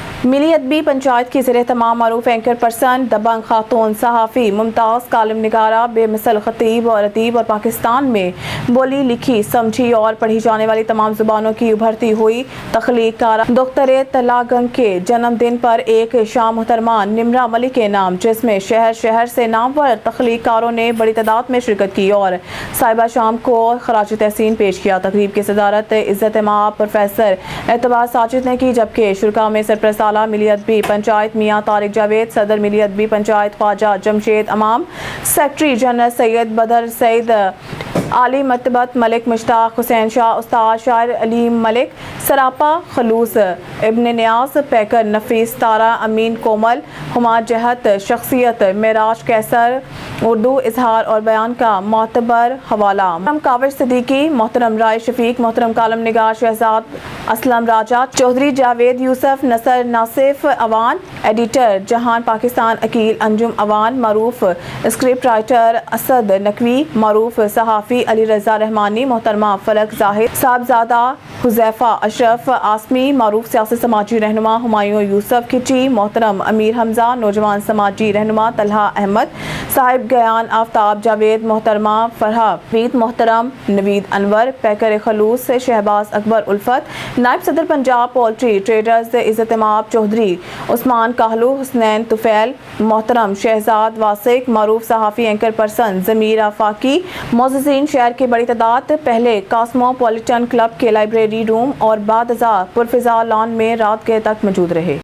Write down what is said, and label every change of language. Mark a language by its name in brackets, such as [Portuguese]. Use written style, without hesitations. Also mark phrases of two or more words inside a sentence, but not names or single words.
[Urdu] ملی ادبی پنچایت کی زیرِ اہتمام معروف [English] anchor person [Urdu] دبنگ خاتون صحافی ممتاز کالم نگارہ بے مثل خطیب اور ادیب اور پاکستان میں بولی لکھی سمجھی اور پڑھی جانے والی تمام زبانوں کی ابھرتی ہوئی تخلیق دخترِ تلہ گنگ کے جنم دن پر ایک شام محترمہ نمرہ ملک کے نام، جس میں شہر شہر سے نامور تخلیق کاروں نے بڑی تعداد میں شرکت کی اور صاحبۂ شام کو خراجِ تحسین پیش کیا. تقریب کی صدارت عزت مآب پروفیسر اعتبار ساجد نے کی، جبکہ شرکا میں سرپرستِ اعلیٰ ملی ادبی پنچایت میاں طارق جاوید، صدر ملی ادبی پنچایت خواجہ جمشید امام, [English] secretary general [Urdu] سید بدر سعید، عالی مرتبت ملک مشتاق حسین شاہ، استاد شاعر علی ملک، سراپا خلوص ابنِ نیاز، پیکرِ نفیس تارا، امین کومل، ہمہ جہت شخصیت، معراج قیصر، اردو اظہار اور بیان کا معتبر حوالہ، محترم کاوش صدیقی، محترم رائے شفیق، محترم کالم نگار شہزاد اسلم راجہ، چوہدری جاوید یوسف، نصر ناصف اعوان، ایڈیٹر جہان پاکستان عقیل انجم اعوان، معروف [English] script writer [Urdu] اسد نقوی، معروف صحافی علی رضا رحمانی، محترمہ فلک زاہد صاحبزادہ, حذیفہ اشرف عاصمی، معروف سیاسی سماجی رہنما ہمایوں یوسف کھچی، محترم امیر حمزہ, نوجوان سماجی رہنما طلحہ احمد, صاحبِ گیان آفتاب جاوید، محترمہ فرح وحید، محترم نوید انور, پیکرِ خلوص شہباز اکبر الفت، نائب صدر پنجاب پولٹری ٹریڈرز عزت مآب چوہدری عثمان کاہلوں، حسنین طفیل، محترم شہزاد واثق، معروف صحافی [English] anchor person [Urdu] ضمیر آفاقی، معززینِ شہر کی بڑی تعداد پہلے کاسموپولیٹن کلب کے [English] library room [Urdu] اور بعد ازاں پُرفضا لان میں رات گئے تک موجود رہے.